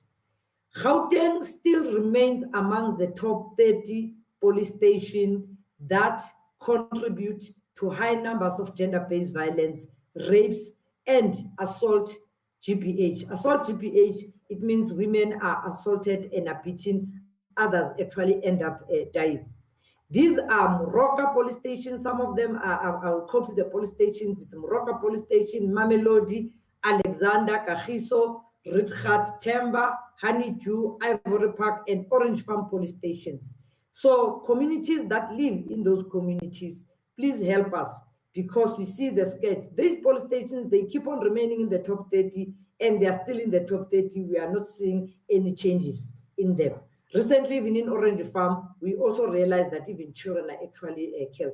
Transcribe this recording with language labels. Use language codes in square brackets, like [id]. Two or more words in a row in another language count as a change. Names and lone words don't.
[en] Gauteng still remains amongst the top 30 police stations that contribute to high numbers of gender-based violence, rapes, and assault GBH. Assault GBH, it means women are assaulted and are beaten, others actually end up dying. These are Moroka police stations. Some of them I'll quote the police stations. It's Moroka police station, Mamelodi, Alexander, Kagiso, Rietgat, Temba, Honeydew, Ivory Park, and Orange Farm police stations. So communities that live in those communities, please help us because we see the sketch. These police stations, they keep on remaining in the top 30 and they are still in the top 30. We are not seeing any changes in them. Recently, even in Orange Farm, we also realized that even children are actually killed.